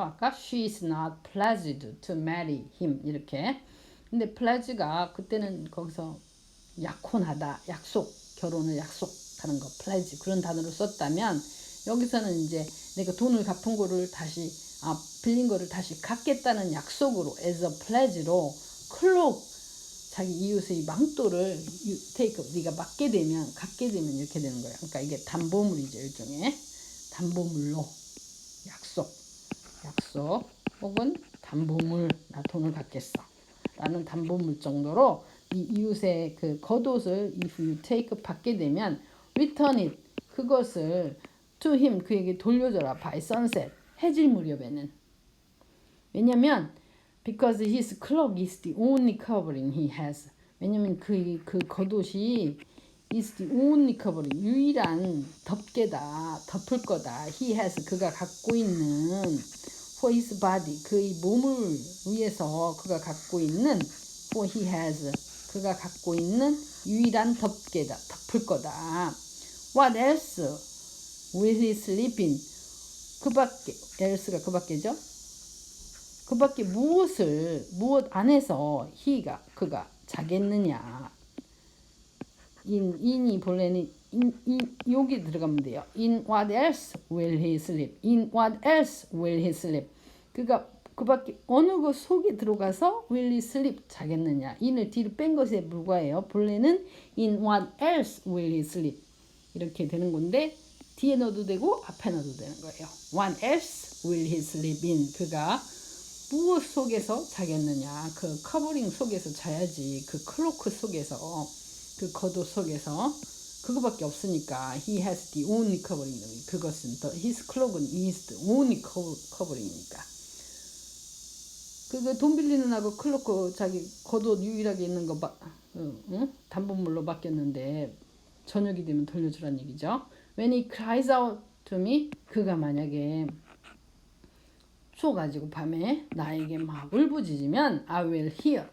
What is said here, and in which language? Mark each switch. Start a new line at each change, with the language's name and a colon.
English: 아까 she is not pledged to marry him, 이렇게.
Korean: 근데 pledge가 그때는 거기서 약혼하다, 약속, 결혼을 약속하는 거, pledge, 그런 단어를 썼다면 여기서는 이제 내가 돈을 갚은 거를 다시, 빌린 거를 다시 갚겠다는 약속으로
English: as a pledge로
Korean: cloak, 자기 이웃의 망토를 네가 갖게 되면 이렇게 되는 거예요. 그러니까 이게 담보물이죠. 일종의 담보물로 약속 혹은 담보물, 나 돈을 갚겠어 라는 담보물 정도로 이 이웃의 그 겉옷을
English: if you take,
Korean: 받게 되면
English: return it,
Korean: 그것을
English: to him,
Korean: 그에게 돌려줘라.
English: by sunset,
Korean: 해질 무렵에는. 왜냐면
English: because his cloak is the only covering he has.
Korean: 왜냐면 그 겉옷이
English: is the only covering,
Korean: 유일한 덮개다, 덮을 거다.
English: he has,
Korean: 그가 갖고 있는
English: for his body,
Korean: 그의 몸을 위해서 그가 갖고 있는
English: for he has,
Korean: 그가 갖고 있는 유일한 덮을 거다.
English: What else will he sleep in?
Korean: 그 밖에, else가 그 밖에죠? 그 밖에 무엇 안에서 그가 자겠느냐. in이 본래는 여기 들어가면 돼요.
English: In what else will he sleep? In what else will he sleep?
Korean: 그가 그 밖에 어느 것 속에 들어가서
English: will he sleep
Korean: 자겠느냐. in을 뒤로 뺀 것에 불과해요. 본래는
English: in what else will he sleep
Korean: 이렇게 되는 건데 뒤에 넣어도 되고 앞에 넣어도 되는 거예요.
English: What else will he sleep in?
Korean: 그가 무엇 속에서 자겠느냐. 그 커버링 속에서 자야지. 그 클로크 속에서 그 겉옷 속에서 그거밖에 없으니까
English: he has the only covering.
Korean: 그것은 his cloak은
English: is the only covering이니까.
Korean: 그거 돈 빌리는 하고 클로크 자기 겉옷 유일하게 있는 거 담보물로 맡겼는데 저녁이 되면 돌려주란 얘기죠.
English: When he cries out to me,
Korean: 그가 만약에 가지고 밤에 나에게 막 울부짖으면
English: I will hear.